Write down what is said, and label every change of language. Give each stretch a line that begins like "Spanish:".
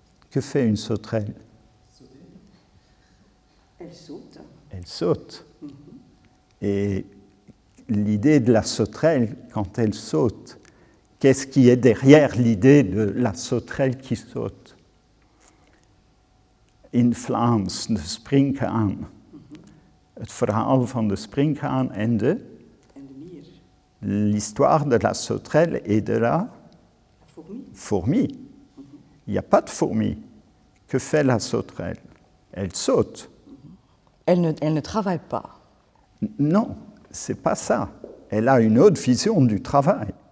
French: Que fait une sauterelle ? Elle saute. Elle saute. Et l'idée de la sauterelle, quand elle saute, qu'est-ce qui est derrière l'idée de la sauterelle qui saute ?
Dutch: In Vlaams, de springhaan. Het verhaal van de springhaan en de mier.
French: L'histoire de la sauterelle et de la fourmi. Il n'y a pas de fourmi. Que fait la sauterelle ? Elle saute. Elle ne travaille pas. Non, c'est pas ça. Elle a une autre vision du travail.